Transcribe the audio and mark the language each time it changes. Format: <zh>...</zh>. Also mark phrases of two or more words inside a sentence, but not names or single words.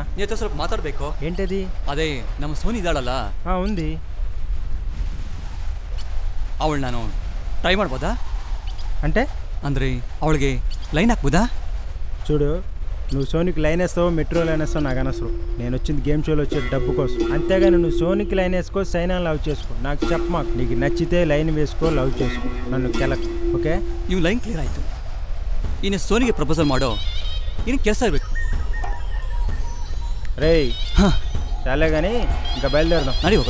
<kn>ನೀ ಹತ್ರ ಸ್ವಲ್ಪ ಮಾತಾಡಬೇಕು.</kn> <te>ఏంటది?</te> <kn>ಅದೇ ನಮ್ಮ ಸೋನಿ ಇದ್ದಾಳಲ್ಲ,</kn> <te>ఉంది.</te> <kn>ಅವಳು ನಾನು ಟ್ರೈ ಮಾಡ್ಬೋದಾ?</kn> <te>అంటే</te> <kn>ಅಂದರೆ ಅವಳಿಗೆ ಲೈನ್ ಹಾಕ್ಬೋದಾ?</kn> <te>చూడు, నువ్వు సోనికి లైన్ వేస్తావు,</te> <en>metro line</en> <te>వేస్తావు, నాకు అనవసరం. నేను వచ్చింది గేమ్ షోలో వచ్చే డబ్బు కోసం. అంతేగాని నువ్వు సోనికి లైన్ వేసుకో, సైనా లవ్ చేసుకో, నాకు చెప్పమాకు. నీకు నచ్చితే లైన్ వేసుకో, లవ్ చేసుకో, నన్ను కెలకు. ఓకే,</te> <kn>ಇವ್</kn> <en>line clear</en> <kn>ಆಯಿತು. ಇನ್ನು ಸೋನಿಗೆ ಪ್ರಪೋಸಲ್ ಮಾಡೋ, ಇನ್ನು ಕೆಲಸ ಇರಬೇಕು.</kn> <te>రేయ్ చాలే కానీ ఇంకా బయలుదేరదాం.</te> <kn>ನಡಿ ಹೋಗೋಣ.</kn>